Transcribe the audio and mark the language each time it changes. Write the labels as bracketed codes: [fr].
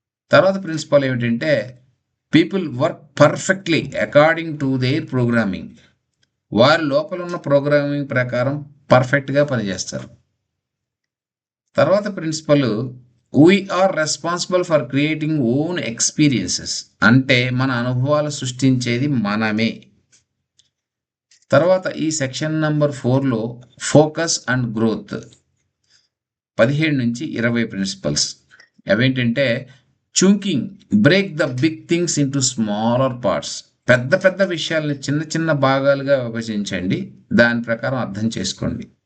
[te] తర్వాత ప్రిన్సిపల్ ఏమిటంటే, [en] People work perfectly according to their programming. [te] వారి లోపల ఉన్న ప్రోగ్రామింగ్ ప్రకారం పర్ఫెక్ట్గా పనిచేస్తారు. తర్వాత principal, [en] we are responsible for creating own experiences. [te] అంటే మన అనుభవాలు సృష్టించేది మనమే. తర్వాత ఈ section number 4లో focus and growth 17 నుంచి 20 ప్రిన్సిపల్స్. అవేంటంటే, [en] Chunking, break the big things into smaller parts. [te] పెద్ద పెద్ద విషయాలని చిన్న చిన్న భాగాలుగా విభజించండి, దాని ప్రకారం అర్థం చేసుకోండి.